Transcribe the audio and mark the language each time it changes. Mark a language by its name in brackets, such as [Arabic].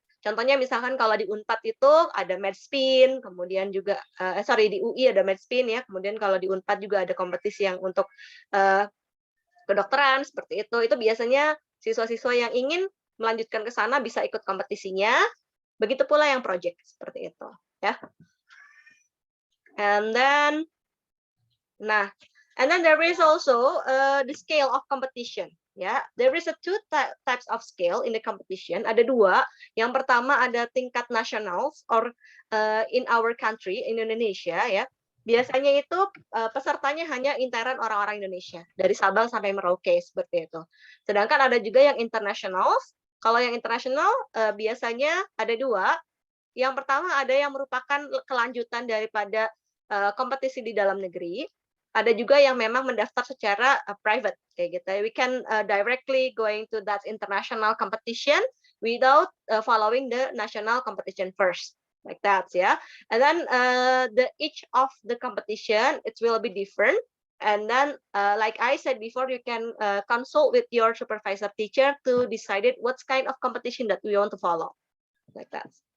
[Indonesian] Contohnya misalkan kalau di Unpad itu ada Medspin, kemudian juga di UI ada Medspin ya, kemudian kalau di Unpad juga ada kompetisi yang untuk kedokteran seperti itu. Itu biasanya siswa-siswa yang ingin melanjutkan ke sana bisa ikut kompetisinya. Begitu pula yang project seperti itu. [English] Yeah. And then there is also the scale of competition. Yeah, there is two types of scale in the competition. [Indonesian] Ada dua. Yang pertama ada tingkat nasional [English] or in our country, [Indonesian] in Indonesia ya. Biasanya itu pesertanya hanya interan orang-orang Indonesia dari Sabang sampai Merauke seperti itu. Sedangkan ada juga yang international. Kalau yang internasional biasanya ada dua. Yang pertama ada yang merupakan kelanjutan daripada kompetisi di dalam negeri. Ada juga yang memang mendaftar secara private kayak gitu. [English] We can directly going to that international competition without following the national competition first, like that ya. And then each of the competition it will be different. And then like I said before, you can consult with your supervisor teacher to decide what kind of competition that we want to follow, like that.